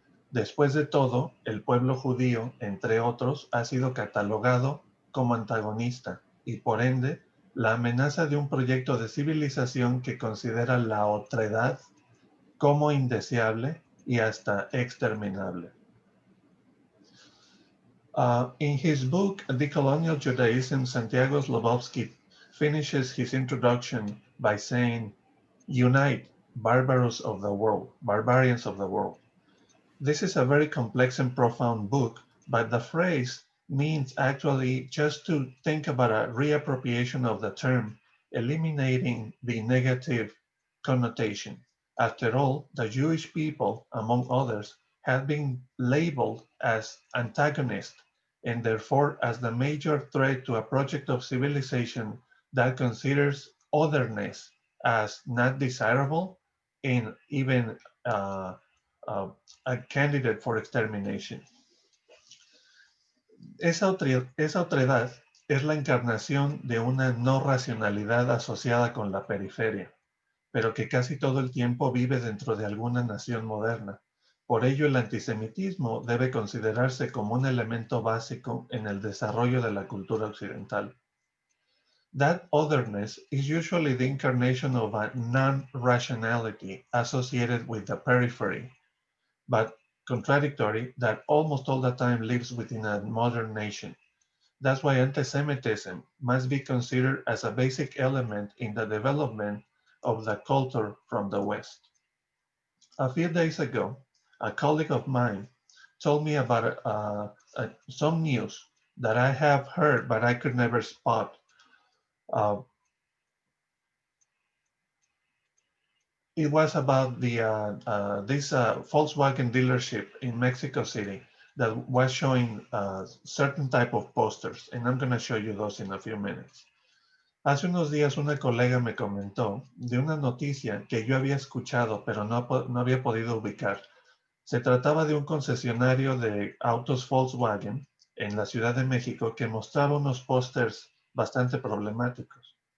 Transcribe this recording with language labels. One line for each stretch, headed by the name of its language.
Spanish: Después de todo, el pueblo judío, entre otros, ha sido catalogado como antagonista y, por ende, la amenaza de un proyecto de civilización que considera la otredad como indeseable y hasta exterminable.
English: In his book, Decolonial Judaism, Santiago Slavovsky finishes his introduction by saying, unite, Barbarians of the World. This is a very complex and profound book, but the phrase means actually just to think about a reappropriation of the term, eliminating the negative connotation. After all, the Jewish people, among others, have been labeled as antagonists and therefore as the major threat to a project of civilization that considers otherness as not desirable and even uh, a candidate for extermination.
Spanish: Esa otredad es la encarnación de una no racionalidad asociada con la periferia, pero que casi todo el tiempo vive dentro de alguna nación moderna. Por ello, el antisemitismo debe considerarse como un elemento básico en el desarrollo de la cultura occidental.
English: That otherness is usually the incarnation of a non-rationality associated with the periphery, but contradictory that almost all the time lives within a modern nation. That's why anti-Semitism must be considered as a basic element in the development of the culture from the West. A few days ago, a colleague of mine told me about some news that I have heard, but I could never spot. It was about this Volkswagen dealership in Mexico City that was showing certain type of posters, and I'm going to show you those in a few minutes.
Spanish: Hace unos días una colega me comentó de una noticia que yo había escuchado, pero no había podido ubicar. Se trataba de un concesionario de autos Volkswagen en la Ciudad de México que mostraba unos pósters bastante problemáticos.